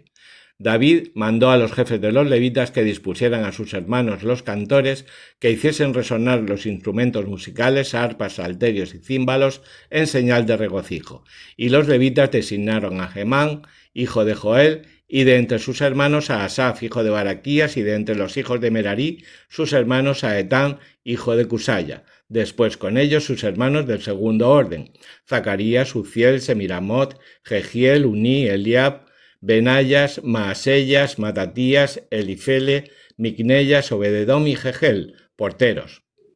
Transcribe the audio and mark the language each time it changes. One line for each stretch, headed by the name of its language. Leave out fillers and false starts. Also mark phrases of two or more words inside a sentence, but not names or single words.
Spanish: David mandó a los jefes de los levitas que dispusieran a sus hermanos los cantores que hiciesen resonar los instrumentos musicales, arpas, salterios y címbalos en señal de regocijo. Y los levitas designaron a Gemán, hijo de Joel, y de entre sus hermanos a Asaf, hijo de Baraquías, y de entre los hijos de Merarí, sus hermanos a Etán, hijo de Cusaya. Después con ellos sus hermanos del segundo orden, Zacarías, Uziel, Semiramot, Jehiel, Uní, Eliab, Benayas, Maasellas, Matatías, Elifele, Micneyas, Obededom y Jegel, porteros.